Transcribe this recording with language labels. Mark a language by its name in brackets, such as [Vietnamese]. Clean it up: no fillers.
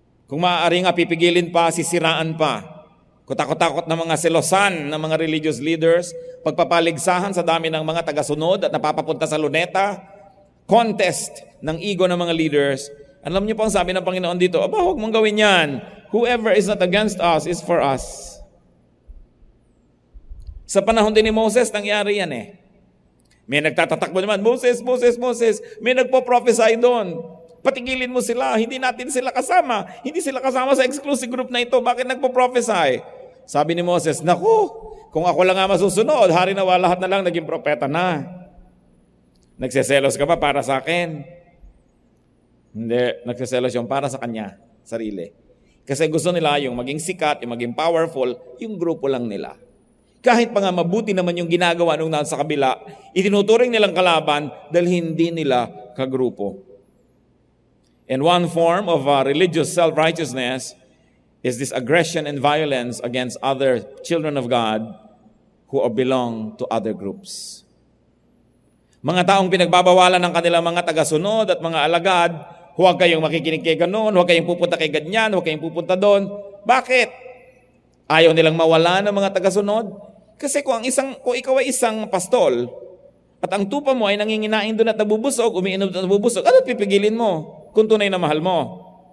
[Filipino] Kung maaari nga pipigilin pa, sisiraan pa. Kutakot-takot na mga selosan ng mga religious leaders, pagpapaligsahan sa dami ng mga tagasunod at napapapunta sa luneta, contest ng ego ng mga leaders. Alam niyo po ang sabi ng Panginoon dito, aba, huwag mong gawin yan. [English] Whoever is not against us is for us. [Filipino] Sa panahon din ni Moses, nangyari yan eh. May nagtatatakbo naman, Moses, Moses, Moses. May nagpo-prophesy doon. Patigilin mo sila, hindi natin sila kasama. Hindi sila kasama sa exclusive group na ito. Bakit nagpo-prophesy? Sabi ni Moses, naku, kung ako lang nga masusunod, hari na lahat na lang naging propeta na. Nagseselos ka ba para sa akin? Hindi, nagseselos yung para sa kanya, sarili. Kasi gusto nila yung maging sikat, yung maging powerful, yung grupo lang nila. Kahit pa nga mabuti naman yung ginagawa nung nasa kabila, itinuturing nilang kalaban dahil hindi nila kagrupo. [English] And one form of religious self-righteousness is this aggression and violence against other children of God who belong to other groups. [Filipino] Mga taong pinagbabawalan ng kanilang mga tagasunod at mga alagad, huwag kayong makikinig kay ganon, huwag kayong pupunta kay ganyan, huwag kayong pupunta doon. Bakit? Ayaw nilang mawala ng mga tagasunod? Kasi kung ikaw ay isang pastol, at ang tupa mo ay nanginginain doon at nabubusog, umiinom at nabubusog, ano't pipigilin mo kung tunay na mahal mo?